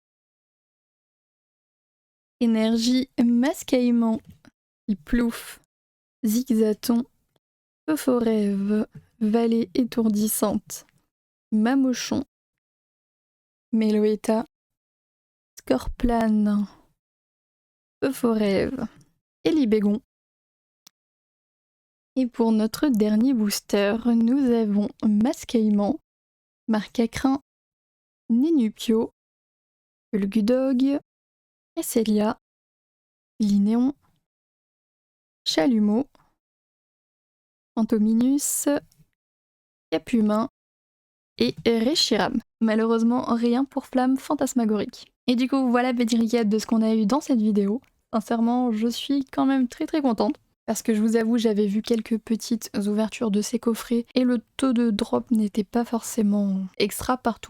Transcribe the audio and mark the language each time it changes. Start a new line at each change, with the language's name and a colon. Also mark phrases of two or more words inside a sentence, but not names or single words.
French: Énergie Mascaïman, Plouf, Zigzaton, Euphorev, Vallée étourdissante, Mamochon, Meloetta, Scorplane, Euphorev et Libégon. Et pour notre dernier booster, nous avons Mascaïman, Marcacrin, Nénupio, Ulgudog, Esselia, Linéon, Chalumeau, Antominus, Capumin et Reshiram. Malheureusement, rien pour Flamme Fantasmagorique. Et du coup, voilà petit recap de ce qu'on a eu dans cette vidéo. Sincèrement, je suis quand même très contente. Parce que je vous avoue, j'avais vu quelques petites ouvertures de ces coffrets et le taux de drop n'était pas forcément extra partout.